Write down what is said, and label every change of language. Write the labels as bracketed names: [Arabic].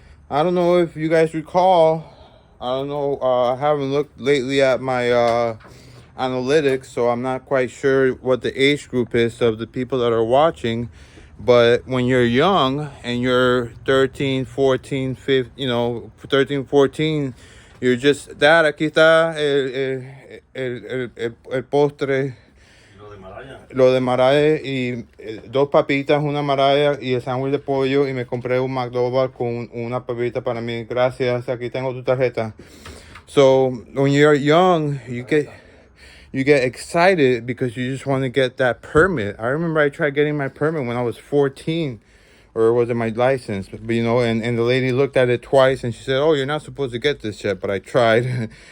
[English] I don't know if you guys recall. I don't know. I haven't looked lately at my analytics, so I'm not quite sure what the age group is of the people that are watching. But when you're young and you're 13, 14, 15, 13, 14, you're just, Dad, aquí está el postre. [Spanish] Lo de maraya y dos papitas, una maraya y el sándwich de pollo, y me compré un McDonald's con una papita para mí. Gracias, aquí tengo tu tarjeta. [English] So when you're young, you get excited because you just want to get that permit. I remember I tried getting my permit when I was 14, or was it my license? But and the lady looked at it twice and she said, "Oh, you're not supposed to get this yet." But I tried.